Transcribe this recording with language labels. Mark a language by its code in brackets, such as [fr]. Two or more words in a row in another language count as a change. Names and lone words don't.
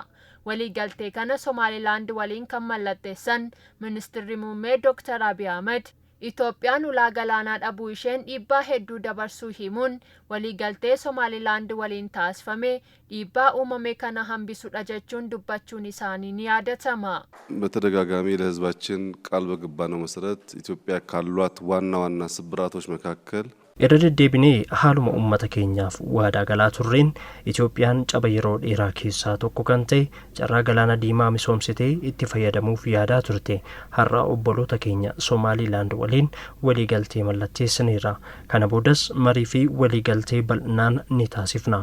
[om] Waliigaltee kana Somaalilaand waliin kan mallatteessan Ministeerri Muummee Dr. Abiy Ahmed Itoophiyaan ulaa galaanaa dhabuu isheen dhiibbaa hedduu dabarsuu himuun waliigaltee Somaalilaand waliin taasifame dhiibbaa uumame kana hambisudha jechuun dubbachuun isaanii ni yaadatama. [am] በተደጋጋሚ ለህዝባችን ቃል በገባነው መሰረት ኢትዮጵያ ካሏት ዋና ስብራቶች መካከል [om] Deddeebinee haaluma uummata keenyaaf waadaa galaa turreen Itoophiyaan caba yeroo dheeraa keessaa tokko kan ta'e carraa galaana diimaa misoomsitee itti fayyadamuuf yaadaa turte. Har'a obboloota keenya Somaalilaand waliin waliigaltee mallatteessineerra. Kana boodas marii fi waliigaltee bal'inaan ni taasifna.